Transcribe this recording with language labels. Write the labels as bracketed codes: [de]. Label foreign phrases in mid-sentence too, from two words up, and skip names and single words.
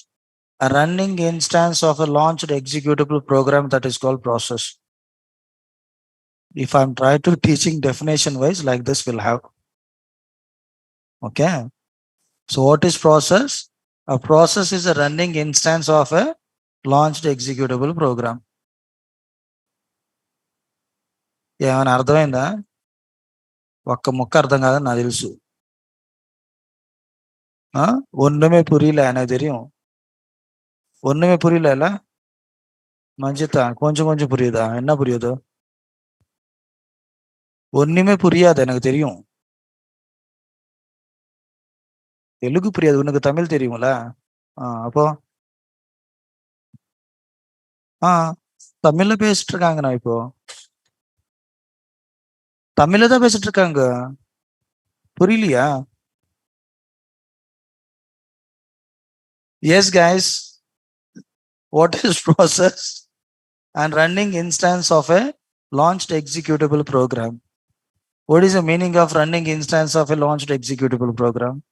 [en] A running instance of a launched executable program that is called process. If I'm trying to teaching definition wise, like this will have. Okay. So what is process? A process is a running instance of a launched executable program. [te] ఏమైనా అర్థమైందా? ఒక్క ముక్క అర్థం కాదని నాకు తెలుసు. [ta] ஒண்ணுமே புரியல எனக்கு தெரியும். ஒண்ணுமே புரியல. மஞ்சிதா கொஞ்சம் கொஞ்சம் புரியுதா? என்ன புரியுது? ஒண்ணுமே புரியாது எனக்கு தெரியும். தெலுங்கு புரியாது, உனக்கு தமிழ் தெரியும்ல? அப்போ தமிழ்ல பேசிட்டு இருக்காங்க. நான் இப்போ தமிழ்ல தான் பேசிட்டு இருக்காங்க. புரியலையா? [en] Yes guys, what is process? And running instance of a launched executable program. What is the meaning of running instance of a launched executable program?